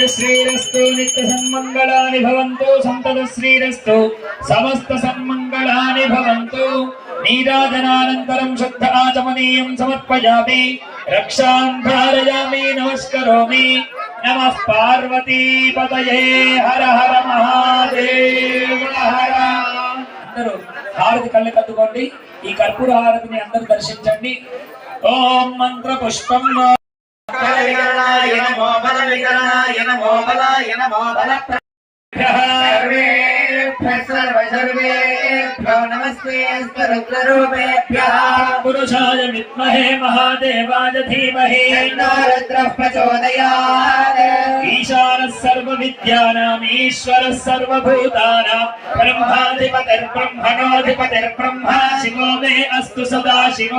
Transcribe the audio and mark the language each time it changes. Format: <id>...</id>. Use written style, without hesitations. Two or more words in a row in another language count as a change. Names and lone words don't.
<sa>శ్రీరస్తు నిత్య సన్మంగళాని భవంతు సంతత శ్రీరస్తు సమస్త సన్మంగళాని భవంతు నీరాజనానంతరం శుద్ధ ఆచమనీయం సమర్పయామి రక్షాం ధారయామి నమస్కరోమి నమః పార్వతీపతయే హర హర మహాదేవ హర.</sa> <te>అందరూ హారతి కళ్ళు కట్టుకోండి. ఈ కర్పూర హారతిని అందరూ దర్శించండి.</te> <sa>ఓం మంత్ర పుష్పం బలవికరణాయ నమో బలవికరణాయ నమో బలాయ నమో బల सर्वेभ्यो नमस्ते रुद्ररूपेभ्यः पुरुषाय विद्महे महादेवाय धीमहि तन्नो रुद्रः प्रचोदयात् ईशानः सर्वविद्यानाम् ईश्वरः सर्वभूतानां ब्रह्माधिपतिर्ब्रह्मणोऽधिपतिर्ब्रह्मा शिवो मे अस्तु सदा शिवो</sa>